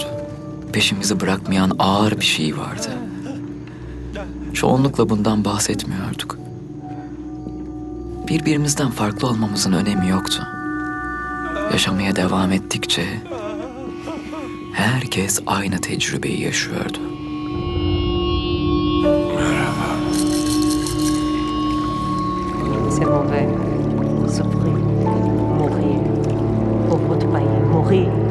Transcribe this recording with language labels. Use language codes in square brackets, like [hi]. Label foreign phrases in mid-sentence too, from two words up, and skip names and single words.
[tr] Peşimizi bırakmayan ağır bir şey vardı. Çoğunlukla bundan bahsetmiyorduk. Birbirimizden farklı olmamızın önemi yoktu. Yaşamaya devam ettikçe herkes aynı tecrübeyi yaşıyordu. [fr] C'est mauvais. Souffrir. Mourir. Pour votre pays. Mourir.